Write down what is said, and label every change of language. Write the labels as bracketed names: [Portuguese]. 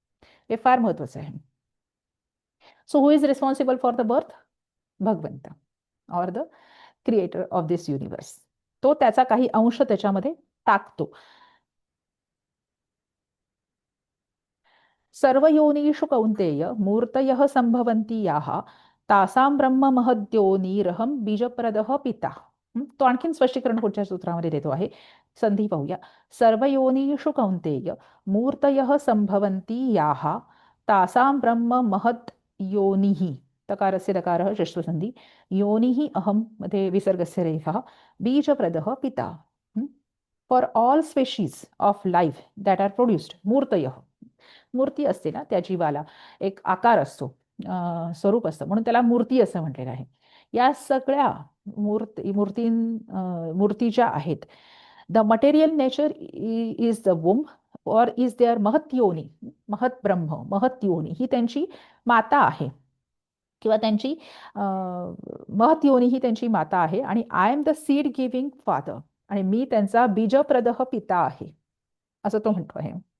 [Marathi] हे फार महत्वाचं आहे. [English] So who is responsible for the birth? भगवंत or the creator of this universe. [Marathi] तो त्याचा काही अंश त्याच्यामध्ये टाकतो. [Sanskrit] सर्व योनीषु कौंतेय मूर्तयः संभवन्ति याः तासां ब्रह्म महद्योनीरहम बीजप्रदः पिता. [Marathi] तो आणखीन स्पष्टीकरण पुढच्या सूत्रामध्ये देतो आहे. संधी पाहूया. [Sanskrit] सर्व योनीषु कौंतेय मूर्तयः संभवन्ति याः तासां ब्रह्म महत् योनिः. तकारस्य दकारः षष्ठसंधी. योनिः अहम मध्ये विसर्गस्य रेफः. बीजप्रदः पिता. [English] For all species of life that are produced मूर्तयः. [Marathi] मूर्ती असते ना, त्या जीवाला एक आकार असतो, स्वरूप असतं, म्हणून त्याला मूर्ती असं म्हटलेलं आहे. या सगळ्या मूर्ती ज्या आहेत, [English] the material nature is the womb or is there [Marathi] महत योनी, महत ब्रह्म, महत योनी ही त्यांची माता आहे, किंवा त्यांची महत योनी ही त्यांची माता आहे, आणि [English] I am the seed giving father, [Marathi] आणि मी त्यांचा बीजप्रदह पिता आहे, असं तो म्हणतो आहे.